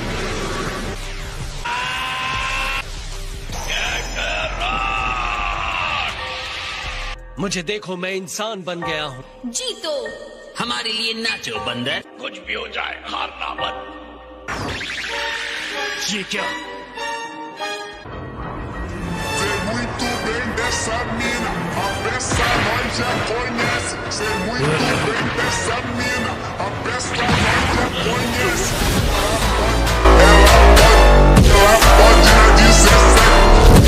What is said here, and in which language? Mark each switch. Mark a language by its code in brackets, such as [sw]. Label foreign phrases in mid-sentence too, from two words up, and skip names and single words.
[hi] मुझे देखो, मैं इंसान बन गया हूँ। जीतो। हमारे लिए नाचो बंदर। कुछ भी हो जाए, हारना मत। ये क्या? [pt] Muito bem dessa mina, a peça nós já conhece. Sei muito bem dessa mina, a peça nós já conhece. Ela pode na 17.